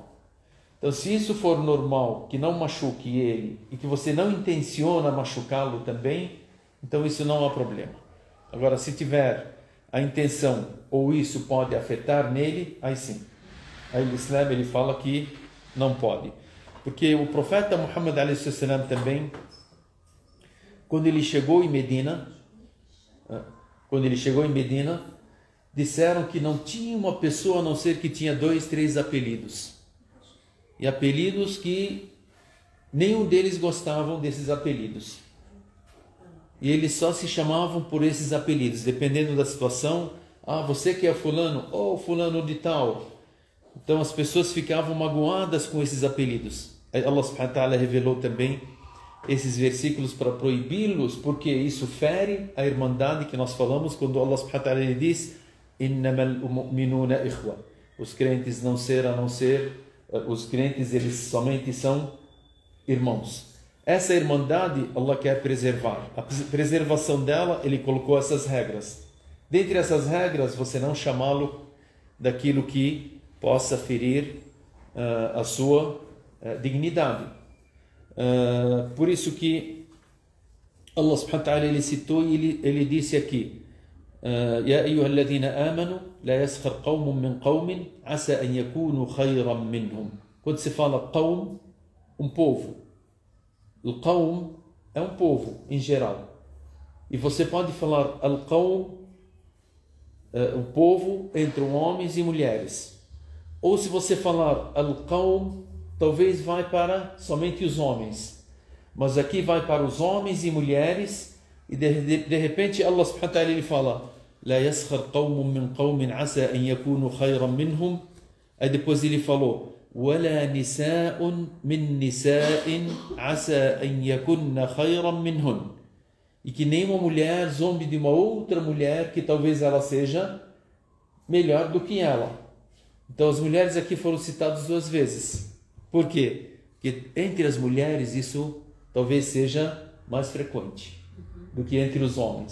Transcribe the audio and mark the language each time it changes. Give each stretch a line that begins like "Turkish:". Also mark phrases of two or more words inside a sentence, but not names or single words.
Portuguese: Então, se isso for normal, que não machuque ele, e que você não intenciona machucá-lo também, então isso não há problema. Agora, se tiver a intenção, ou isso pode afetar nele, aí sim. Aí o Islã, ele fala que não pode. Porque o profeta Muhammad
Arabic: عليه السلام
Portuguese: também, quando ele chegou em Medina, disseram que não tinha uma pessoa a não ser que tinha 2, 3 apelidos. E apelidos que nenhum deles gostavam desses apelidos. E eles só se chamavam por esses apelidos, dependendo da situação. Você que é fulano, ou fulano de tal. Então as pessoas ficavam magoadas com esses apelidos. Allah
Arabic: سبحانه وتعالى
Portuguese: revelou também esses versículos para proibi-los, porque isso fere a irmandade que nós falamos quando Allah
Arabic: سبحانه وتعالى
Portuguese: diz
Arabic: إنما المؤمنون إخوة.
Portuguese: Os crentes não ser a não ser, os crentes eles somente são irmãos. Essa irmandade Allah quer preservar. A preservação dela, Ele colocou essas regras. Dentre essas regras, você não chamá-lo daquilo que possa ferir a sua dignidade. Por isso que Allah
Arabic: سبحانه وتعالى
Portuguese: ele citou e ele disse aqui:
Arabic: يا أيها الذين آمنوا لا يسخر قوم من قوم عسى أن يكونوا خيرا منهم.
Portuguese: Quando se fala قوم, povo. O قوم é povo em geral. E você pode falar al-qawm, o povo entre homens e mulheres. Ou se você falar al-qawm, talvez vai para somente os homens. Mas aqui vai para os homens e mulheres. E de repente Allah
Arabic: سبحانه وتعالى
Portuguese: ele fala:
Arabic: لا يسخر قوم من قوم عسى أن يكونوا خيرا منهم.
Portuguese: Aí depois ele falou:
Arabic: ولا نساء من نساء عسى أن يكن خيرا منهن.
Portuguese: E que nenhuma mulher zombe de uma outra mulher que talvez ela seja melhor do que ela. Então as mulheres aqui foram citadas 2 vezes. Por quê? Porque entre as mulheres isso talvez seja mais frequente do que entre os homens.